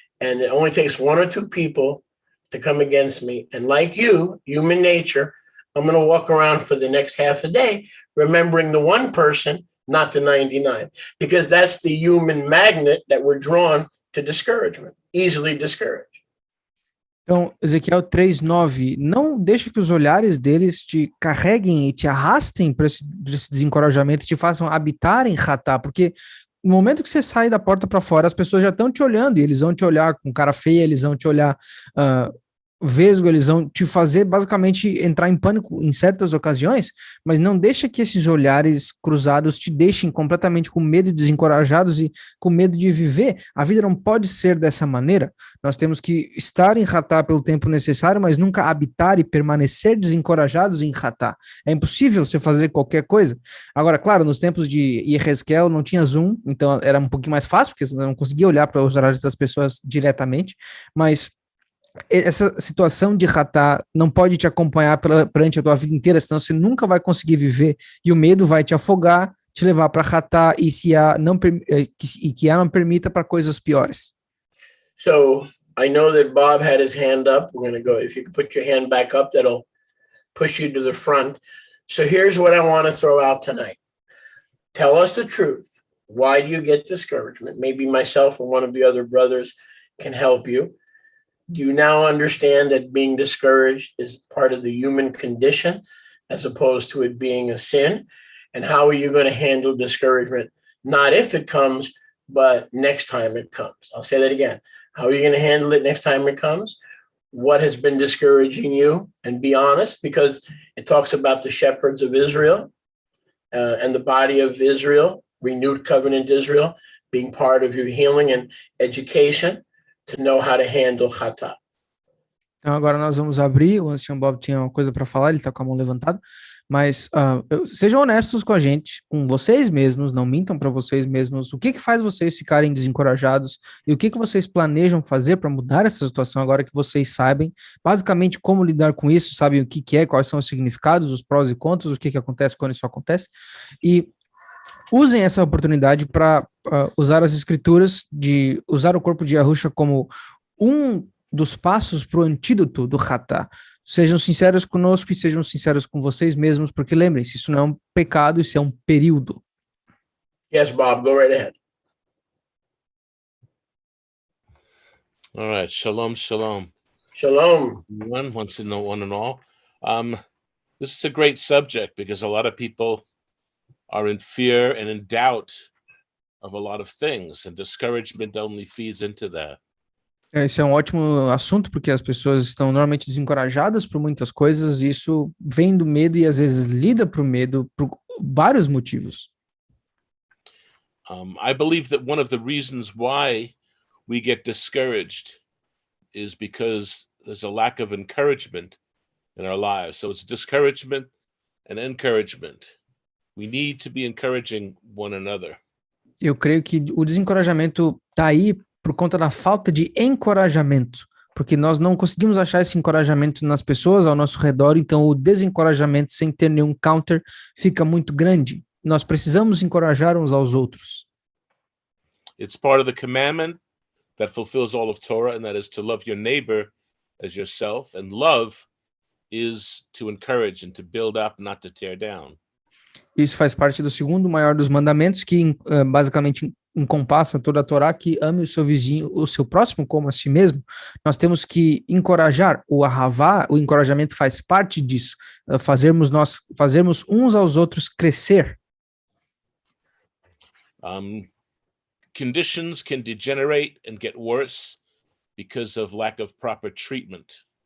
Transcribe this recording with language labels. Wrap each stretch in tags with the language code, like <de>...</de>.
<en>And it only takes one or two people to come against me. And like you, human nature, I'm going to walk around for the next half a day, remembering the one person, not the 99, because that's the human magnet that we're drawn to discouragement, easily discouraged.</en> <pt>Então, Ezequiel 3:9, não deixe que os olhares deles te carreguem e te arrastem para esse desencorajamento e te façam habitar em Ratá, porque no momento que você sai da porta para fora, as pessoas já estão te olhando e eles vão te olhar com cara feia, eles vão te olhar vesgo, eles vão te fazer basicamente entrar em pânico em certas ocasiões, mas não deixa que esses olhares cruzados te deixem completamente com medo e desencorajados e com medo de viver. A vida não pode ser dessa maneira. Nós temos que estar em Ratá pelo tempo necessário, mas nunca habitar e permanecer desencorajados em Ratá. É impossível você fazer qualquer coisa. Agora, claro, nos tempos de Yehezkel não tinha Zoom, então era um pouquinho mais fácil, porque você não conseguia olhar para os olhares das pessoas diretamente, mas essa situação de Ratá não pode te acompanhar perante a tua vida inteira, senão você nunca vai conseguir viver e o medo vai te afogar, te levar para Ratá e que não permita para coisas piores.</pt> <en>So I know that Bob had his hand up. We're going to go. If you could put your hand back up, that'll push you to the front. So here's what I want to throw out tonight. Tell us the truth. Why do you get discouragement? Maybe myself or one of the other brothers can help you. Do you now understand that being discouraged is part of the human condition as opposed to it being a sin? And how are you going to handle discouragement? Not if it comes, but next time it comes. I'll say that again. How are you going to handle it next time it comes? What has been discouraging you? And be honest, because it talks about the shepherds of Israel and the body of Israel, renewed covenant Israel, being part of your healing and education. To know how to handle Ratá.</en> <pt>Então agora nós vamos abrir, o ancião Bob tinha uma coisa para falar, ele está com a mão levantada, mas sejam honestos com a gente, com vocês mesmos, não mintam para vocês mesmos, o que faz vocês ficarem desencorajados e o que vocês planejam fazer para mudar essa situação agora que vocês sabem, basicamente como lidar com isso, sabem o que é, quais são os significados, os prós e contras, o que acontece quando isso acontece, e usem essa oportunidade para usar as escrituras, de usar o corpo de Yahusha como um dos passos para o antídoto do Ratá. Sejam sinceros conosco e sejam sinceros com vocês mesmos, porque lembrem-se, isso não é um pecado, isso é um período.</pt> <en>Yes, Bob, go right ahead. All right, shalom, shalom. Shalom. One wants to know one and all. This is a great subject because a lot of people are in fear and in doubt of a lot of things, and discouragement only feeds into that.</en> <pt>Esse é um ótimo assunto, porque as pessoas estão normalmente desencorajadas por muitas coisas, e isso vem do medo e às vezes lida para o medo por vários motivos.</pt> <en>I believe that one of the reasons why we get discouraged is because there's a lack of encouragement in our lives. So it's discouragement and encouragement. We need to be encouraging one another.</en> <pt>Eu creio que o desencorajamento está aí por conta da falta de encorajamento, porque nós não conseguimos achar esse encorajamento nas pessoas ao nosso redor, então o desencorajamento sem ter nenhum counter fica muito grande. Nós precisamos encorajar uns aos outros.</pt> <en>It's part of the commandment that fulfills all of Torah, and that is to love your neighbor as yourself, and love is to encourage and to build up, not to tear down.</en> <pt>Isso faz parte do segundo maior dos mandamentos, que basicamente encompassa toda a Torá, que ame o seu vizinho, o seu próximo como a si mesmo. Nós temos que encorajar, o ahavá, o encorajamento faz parte disso, fazermos uns aos outros crescer.</pt> <en>Conditions can degenerate and get worse because of lack of proper treatment.</en>